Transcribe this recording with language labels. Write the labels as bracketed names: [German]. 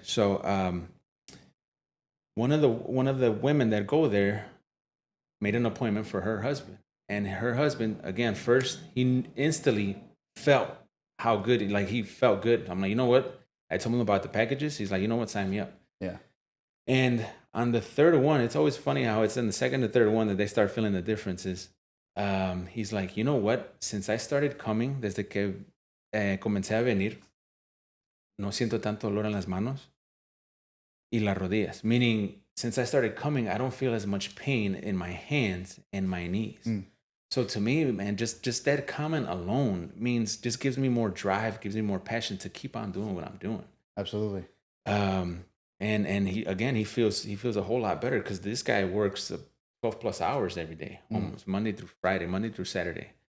[English] So one of the women that go there made an appointment for her husband, and her husband, again, first he instantly felt how good he felt good. I'm like, you know what? I told him about the packages. He's like, you know what? Sign me up. Yeah. And on the third one, it's always funny how it's in the second or third one that they start feeling the differences. He's like, you know what? Since I started coming, [Spanish] desde que comencé a venir, no siento tanto dolor en las manos y las rodillas. [English] Meaning, since I started coming, I don't feel as much pain in my hands and my knees. So to me, man, just that comment alone means just gives me more drive, gives me more passion to keep on doing what I'm doing. Absolutely. And he feels a whole lot better because this guy works 12 plus hours every day, almost Monday through Friday, Monday through Saturday.